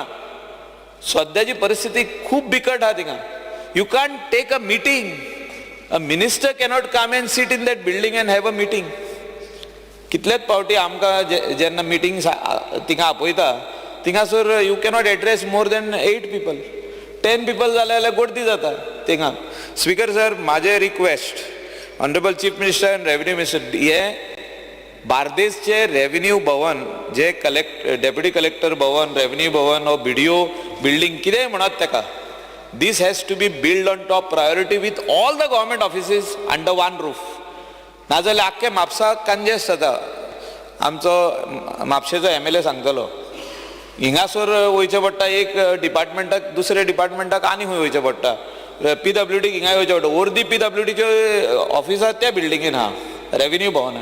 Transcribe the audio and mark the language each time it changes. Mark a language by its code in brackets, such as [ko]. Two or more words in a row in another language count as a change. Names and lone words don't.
[kok] सद्याची परिस्थिती खूब बिकट आहा थिंगा. [en] You can't take a meeting. A minister cannot come and sit in that building and have a meeting. [kok] कितलेच फावटी आमकां जेन्ना मिटींग थिंगा आपयता थिंगासर [en] you cannot address more than 8 people. [kok] 10 people जाले जाल्यार गर्दी जाता थिंगा. [en] Speaker sir, [kok] म्हाजे रिक्वेस्ट [en] Honourable Chief Minister and Revenue Minister, [kok] हे बार्देसचे रेव्हेन्यू भवन जे डेप्युटी कलेक्टर भवन, रेव्हेन्यू भवन, BDO बिल्डींग कितेंय म्हणत ताका, [en] This has to be built on top priority with all the government offices under one roof. [kok] नाजाल्यार आख्खे म्हापसाक कंजेस्ट जाता. आमचो म्हापशेचो MLA सांगतलो हिंगासर वयचें पडटा एक डिपार्टमेंटाक दुसऱ्या डिपार्टमेंटाक आनी खंय वयचें पडटा. PWDक हिंगा वयचें पडटा. अर्दी PWDच्यो ऑफिसां त्या बिल्डिंगेन आहा, रेव्हेन्यू भवनान.